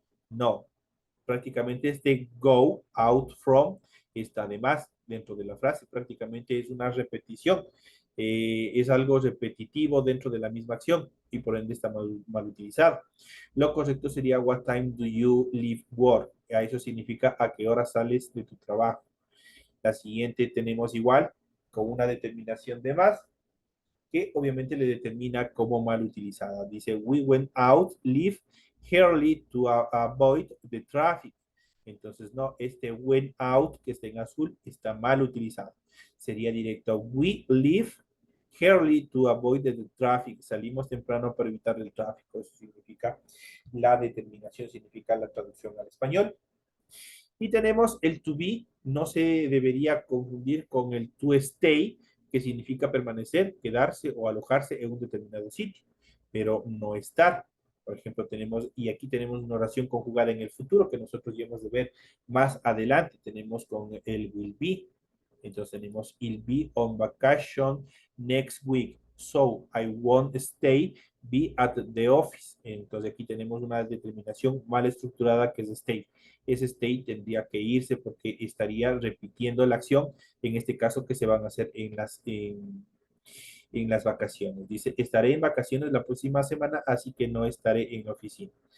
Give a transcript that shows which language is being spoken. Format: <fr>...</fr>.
<es>No, prácticamente este go out from está de más dentro de la frase, prácticamente es una repetición, es algo repetitivo dentro de la misma acción y por ende está mal utilizado. Lo correcto sería</es> <en>what time do you leave work?</en> <es>Eso significa a qué hora sales de tu trabajo. La siguiente tenemos igual con una determinación de más que obviamente le determina como mal utilizada.</es> <en>Dice, we went out, leave early to avoid the traffic.</en> <es>Entonces, no, este went out que está en azul está mal utilizado. Sería directo,</es> <en>we leave early to avoid the traffic.</en> <es>Salimos temprano para evitar el tráfico. Eso significa la determinación, significa la traducción al español. Y tenemos el to be, no se debería confundir con el to stay, que significa permanecer, quedarse o alojarse en un determinado sitio, pero no estar. Por ejemplo, tenemos, y aquí tenemos una oración conjugada en el futuro que nosotros ya hemos de ver más adelante. Tenemos con el will be. Entonces tenemos,</es> <en>he'll be on vacation next week. So I won't stay, be at the office.</en> <es>Entonces aquí tenemos una determinación mal estructurada que es stay. Ese stay tendría que irse porque estaría repitiendo la acción, en este caso que se van a hacer en las vacaciones. Dice, estaré en vacaciones la próxima semana, así que no estaré en la oficina.</es>